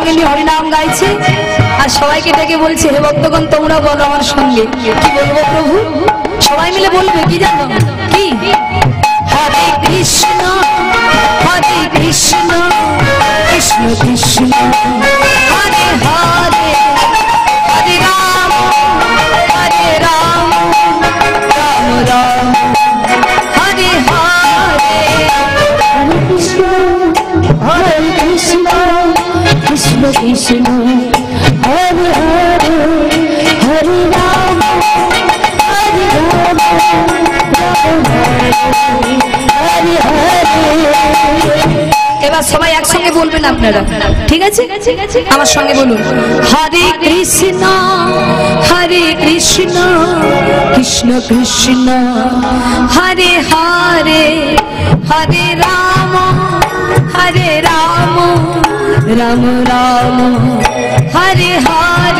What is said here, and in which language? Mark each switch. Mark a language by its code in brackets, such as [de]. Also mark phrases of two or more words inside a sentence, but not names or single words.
[bn] হরিনাম গাইছে আর সবাইকে ডেকে বলছে, হে ভক্তগণ তোমরা বলো আমার সঙ্গে কি বলবো প্রভু। সবাই মিলে বলবে কি জানো কি, [sa] হরে কৃষ্ণ কৃষ্ণ কৃষ্ণ হরে হরে হরে রাম রাম রাম হরে হরে। हरे कृष्ण कृष्ण कृष्ण हरे हरे हरे राम हरे राम हरे हरे। [bn] এবার সবাই একসঙ্গে বলবেন আপনারা, ঠিক আছে? আমার সঙ্গে বলুন, [sa] হরে কৃষ্ণ কৃষ্ণ কৃষ্ণ হরে হরে হরে রাম রাম রাম হরে হরে।